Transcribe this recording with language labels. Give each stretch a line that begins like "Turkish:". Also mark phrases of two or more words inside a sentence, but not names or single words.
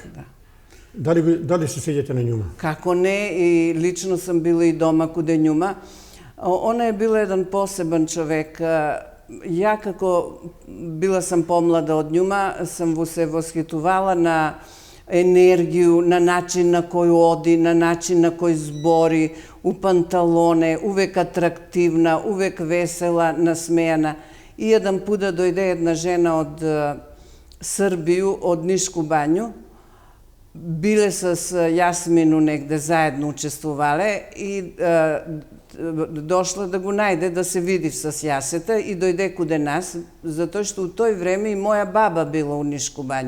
Macedonian: Дали се сеќате на њума? Како не, и лично сам била и дома куде њума. Она е била еден посебен човек. Ја како била сам помлада од њума, сам се восхитувала на енергiju,
Serbian: na način na koji odi, na način na koji zbori, u pantalone, uvek atraktivna, uvek vesela, nasmejana. I jedan put da dojde jedna žena od Srbiju, od Nišku banju. Bile s Jasminu negde zajedno učestvovale i došla da go najde da se vidi sa Sjaseta i dojde kude nas, zato što u toj vreme i moja baba bila u Nišku banju.